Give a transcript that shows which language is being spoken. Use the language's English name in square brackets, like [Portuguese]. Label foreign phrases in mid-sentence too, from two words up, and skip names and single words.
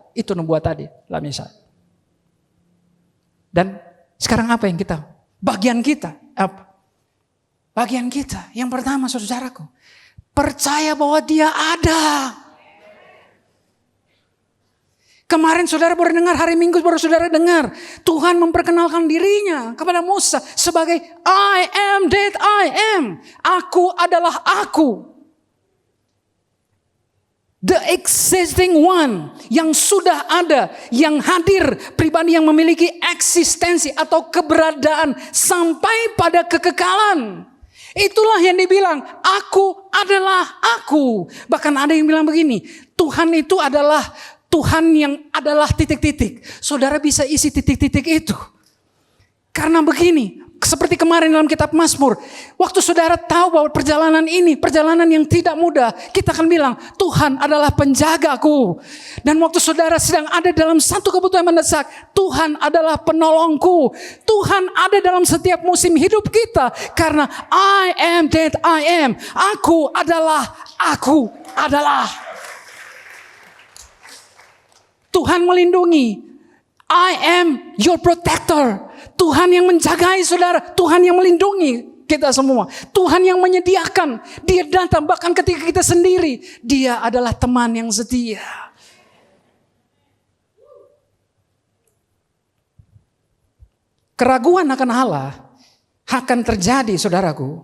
[Indonesian] Itu membuat tadi, Lamisa. Dan sekarang apa yang kita, bagian kita, apa? Bagian kita, yang pertama saudaraku, percaya bahwa Dia ada. Kemarin saudara baru dengar, hari Minggu baru saudara dengar. Tuhan memperkenalkan dirinya kepada Musa sebagai [English] I am that I am. [Indonesian] Aku adalah aku. [English] The existing one [Indonesian] yang sudah ada, yang hadir, pribadi yang memiliki eksistensi atau keberadaan sampai pada kekekalan. Itulah yang dibilang, aku adalah aku. Bahkan ada yang bilang begini, Tuhan itu adalah Tuhan yang adalah titik-titik. Saudara bisa isi titik-titik itu. Karena begini, seperti kemarin dalam kitab Mazmur, waktu saudara tahu bahwa perjalanan ini, perjalanan yang tidak mudah, kita akan bilang, Tuhan adalah penjagaku. Dan waktu saudara sedang ada dalam satu kebutuhan mendesak, Tuhan adalah penolongku. Tuhan ada dalam setiap musim hidup kita. Karena [English] I am that I am. [Indonesian] Aku adalah. Tuhan melindungi. [English] I am your protector. [Indonesian] Tuhan yang menjagai saudara. Tuhan yang melindungi kita semua. Tuhan yang menyediakan. Dia datang bahkan ketika kita sendiri. Dia adalah teman yang setia. Keraguan akan Allah akan terjadi saudaraku.